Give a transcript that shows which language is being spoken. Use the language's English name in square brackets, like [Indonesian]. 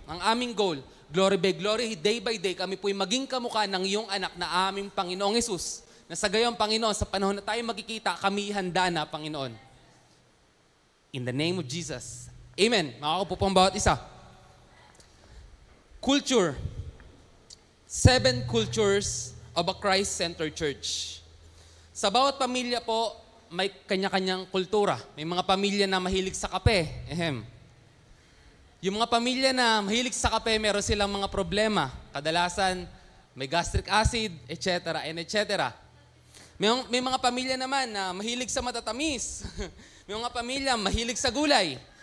[Filipino] Ang aming goal, [English] glory by glory, day by day, [Filipino] kami po'y maging kamukha ng iyong anak na aming Panginoong Hesus. Na sa gayong Panginoon, sa panahon na tayo magkikita, kami handa na, Panginoon. [English] In the name of Jesus. Amen. [Filipino] Makakapo po ang bawat isa. [English] Culture. 7 cultures of a Christ-centered church. [Filipino] Sa bawat pamilya po, may kanya-kanyang kultura. May mga pamilya na mahilig sa kape. Yung mga pamilya na mahilig sa kape, meron silang mga problema. Kadalasan, may gastric acid, etc. and etc. May mga pamilya naman na mahilig sa matatamis. May mga pamilya mahilig sa gulay.